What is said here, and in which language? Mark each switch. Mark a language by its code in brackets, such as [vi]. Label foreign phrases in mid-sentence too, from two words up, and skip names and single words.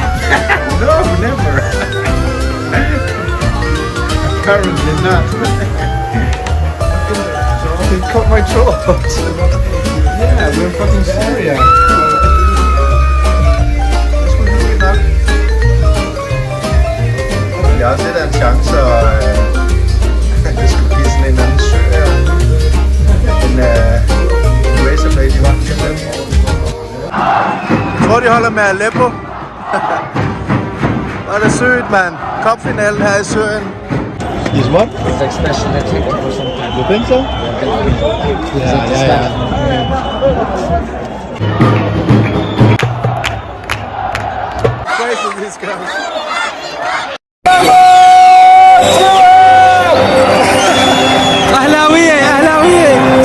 [en] No, never. Apparently not. He cut my throat. Yeah, we're fucking Syria. This will be enough. [da] har også lidt af en chance, og det skulle give sådan en eller anden sø her. En Razorblade i vand. Jeg tror, de holder med Aleppo. Hvor er det sødt, mand. Cupfinalen her i Syrien. [en] Is what? It's like speciality or something. You think so? Yeah. Pray for these guys. [ar] أهلاوية